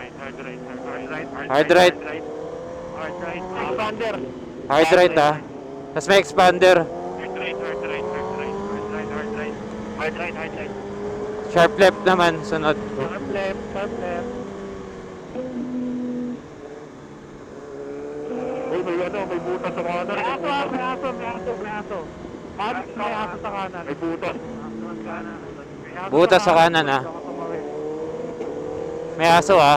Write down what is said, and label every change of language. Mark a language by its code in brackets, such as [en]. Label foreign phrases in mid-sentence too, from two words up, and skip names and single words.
[en] Hard right. Expander. Hard right [tl] ah. Tapos may expander. [en] Hard right. Sharp left [tl] naman, sunod. [en] Sharp left, sharp left. [tl] Uy, may butas sa kanan. May aso. May aso sa kanan. May butas. Butas sa kanan ah. May aso ah.